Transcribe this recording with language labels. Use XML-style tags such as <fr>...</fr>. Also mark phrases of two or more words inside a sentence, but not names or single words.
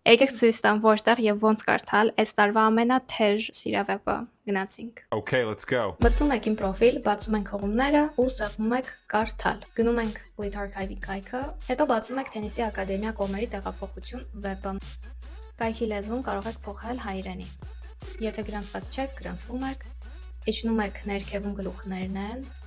<hy>Եկեք ցույց տամ որտեղ եւ ոնց կարդալ այս տարվա ամենաթեժ սիրավեպը։ Գնացինք։</hy> <en>Okay, let's go.</en> <hy>Մտնում եք իմ պրոֆիլ, բացում ենք հողումները ու սեղմում եք կարդալ։ Գնում ենք Lit Archive-ի կայքը, հետո բացում եք Թենիսի ակադեմիա կողմերի տեղափոխություն վեպը։ Կայքի լեզուն կարող եք փոխել հայերենի։ Եթե գրանցված չեք, գրանցվում եք, իջնում եք ներքևում գլուխներն են,</hy>